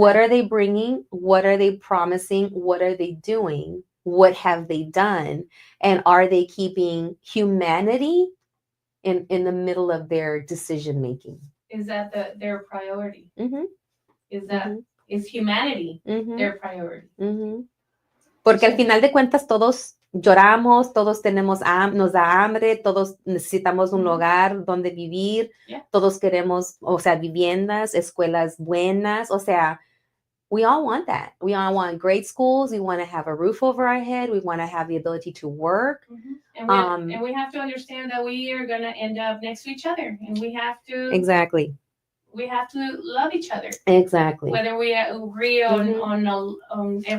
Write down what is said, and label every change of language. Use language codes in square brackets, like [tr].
[en] What are they bringing? What are they promising? What are they doing? What have they done? And are they keeping humanity in the middle of their decision making? Is that their priority? Is humanity their priority? [es] Porque al final de cuentas todos lloramos, todos nos da hambre, todos necesitamos un lugar donde vivir, todos queremos, viviendas, escuelas buenas, [en] we all want that. We all want great schools. We want to have a roof over our head. We want to have the ability to work. And we have to understand that we are going to end up next to each other, and we have to we have to love each other. Exactly. Whether we agree on everything,